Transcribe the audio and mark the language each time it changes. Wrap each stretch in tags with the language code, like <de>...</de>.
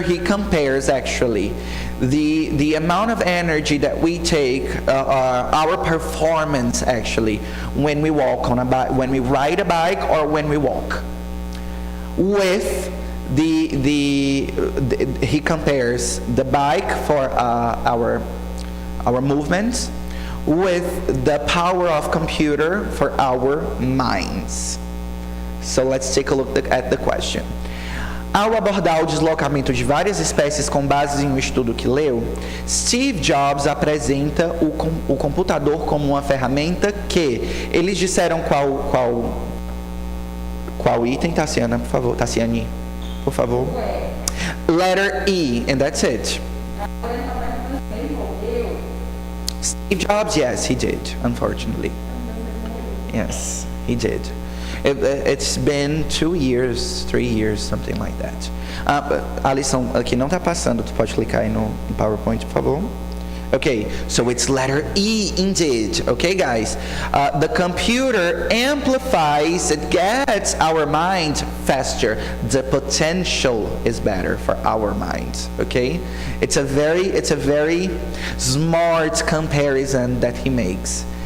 <en>He compares actually the amount of energy that we take, our performance actually, when we walk on a bike, when we ride a bike, or when we walk, with he compares the bike for our movements with the power of computer for our minds. So let's take a look at the question.</en> <pt>Ao abordar o deslocamento de várias espécies com base em um estudo que leu, Steve Jobs apresenta o computador como uma ferramenta que... Eles disseram qual item, Tassiana, por favor? Tassiane, por favor.</pt> <en>Letter E, and that's it. Steve Jobs, yes, he did, unfortunately. Yes, he did. It's been 2 years, 3 years, something like that.</en> <pt>A lição aqui não está passando, tu pode clicar aí no PowerPoint, por favor.</pt> <en>Okay, so it's letter E indeed. Okay, guys, the computer amplifies, it gets our mind faster. The potential is better for our minds. Okay, it's a very smart comparison that he makes.</en>